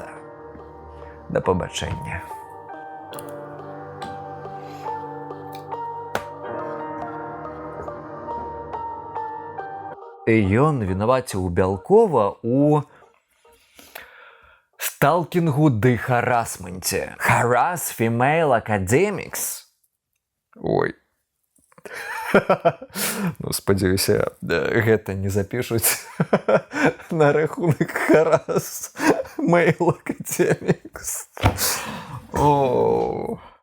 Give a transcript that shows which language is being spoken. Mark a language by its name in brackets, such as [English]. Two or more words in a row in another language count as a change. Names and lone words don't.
[Belarusian] Да пабачэння. Ён вінаваціў Бялкова у сталкінгу ды харасменце. [English] Harass female academics? [Belarusian] Ой. Ну, спадзяюся, гэта не запішуць на рахунак [English] Harass Male Academics. [Belarusian] О.